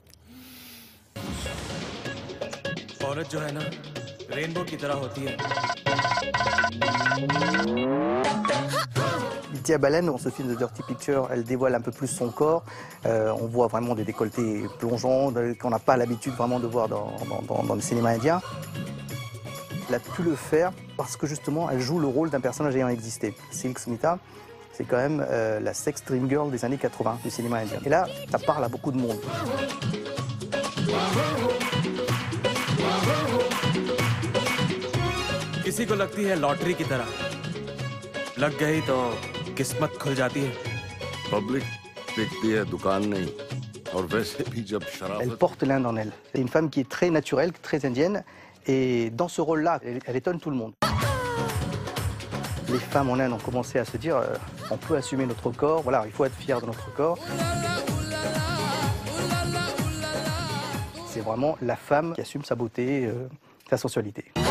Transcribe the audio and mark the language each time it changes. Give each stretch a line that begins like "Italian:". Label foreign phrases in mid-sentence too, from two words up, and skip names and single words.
French: Vidya Balan, dans ce film de Dirty Picture, elle dévoile un peu plus son corps. On voit vraiment des décolletés plongeants qu'on n'a pas l'habitude vraiment de voir dans le cinéma indien. Elle a pu le faire parce que justement, elle joue le rôle d'un personnage ayant existé. Silk Smita, c'est quand même la
English: sex dream girl
French: des années 80 du cinéma indien. Et là, ça parle à beaucoup de monde.
Hindi: किसी को लगती है लॉटरी की तरह लग गई तो किस्मत खुल जाती है पब्लिक देखती है दुकान नहीं और वैसे भी जब शराब
French: elle porte l'Inde en elle. C'est une femme qui est très naturelle, très indienne et dans ce rôle-là, elle étonne tout le monde. Les femmes en Inde ont commencé à se dire on peut assumer notre corps, voilà, il faut être fier de notre corps. C'est vraiment la femme qui assume sa beauté, sa sensualité.